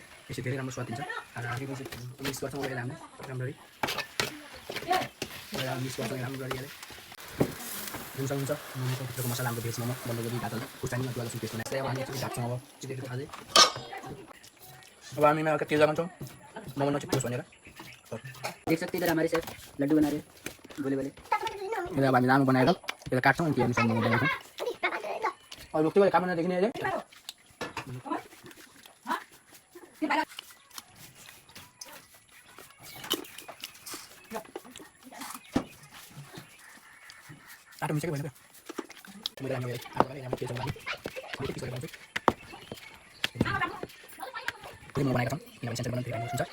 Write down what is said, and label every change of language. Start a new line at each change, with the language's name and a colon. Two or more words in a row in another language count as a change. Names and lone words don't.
Nepali: यसले धेरै राम्रो स्वाद दिन्छ। मिक्स गर्छौँ यसलाई हामी राम्ररी। मिक्स गर्छौँ राम्ररी यसलाई। हुन्छ मोमोको भित्रको मसला हाम्रो भेज मोमो बन्दकोपी गाजर खुर्सानी अदुवा लसुन पेस्ट बनाएर अब हामी एकचोटि ढाक्छौँ। अब छिटो थाहा चाहिँ अब हामी यसमा तेल लगाउँछौँ मोमो नचिप्लोस् भनेर।
Hindi: देख सकते इधर हमारे शेफ लड्डू बना रहे बोले बोले।
Nepali: अब हामी लामो बनाएर यसलाई काट्छौँ अनि अनुसार मोमो बनाउँछौँ। अब रुख्यो भने काट्न देखिने अहिले आटो मिसके भएन मैले राम्रो यहाँ के छ मोमो बनाएका छौँ किनभने सेन्टर बनाउनु धेरै हुन्छ।